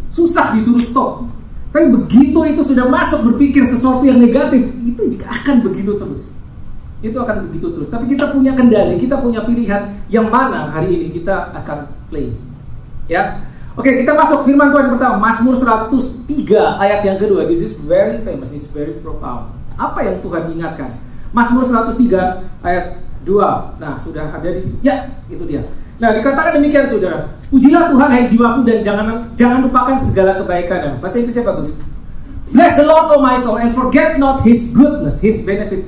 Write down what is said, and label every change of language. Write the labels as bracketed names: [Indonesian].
[Indonesian] Susah disuruh stop. Tapi begitu itu sudah masuk berpikir sesuatu yang negatif, itu juga akan begitu terus. Itu akan begitu terus. Tapi kita punya kendali, kita punya pilihan yang mana hari ini kita akan play. Ya. Oke, kita masuk firman Tuhan yang pertama, Mazmur 103 ayat yang kedua. [English] This is very famous, this is very profound. [Indonesian] Apa yang Tuhan ingatkan? Mazmur 103 ayat 2. Nah, sudah ada di sini. Ya, itu dia. Nah, dikatakan demikian saudara. Pujilah Tuhan hai jiwaku dan jangan lupakan segala kebaikannya. Bahasa Inggrisnya bagus. [English] Bless the Lord, O my soul, and forget not His goodness, His benefit.